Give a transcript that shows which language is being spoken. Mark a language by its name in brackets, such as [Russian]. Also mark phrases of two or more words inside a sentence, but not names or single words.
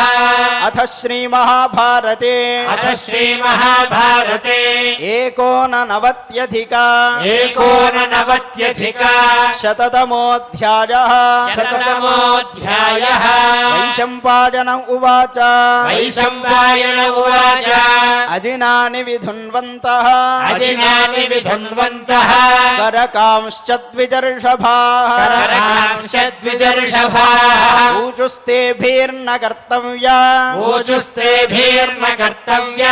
[Sanskrit] अथ श्रीमहाभारते अथ श्रीमहाभारते एकोननवत्यधिक एकोननवत्यधिक शततमोऽध्यायः शततमोऽध्यायः वैशम्पायन उवाच వైశంపాయన ఉవాచ అజినాని విధున్వంతః అజినాని విధున్వంతః కరకాంశ్చద్విజర్షభాః కరకాంశ్చద్విజర్షభాః ఊచుస్తేభిర్న కర్తవ్యా ఊచుస్తేభిర్న కర్తవ్యా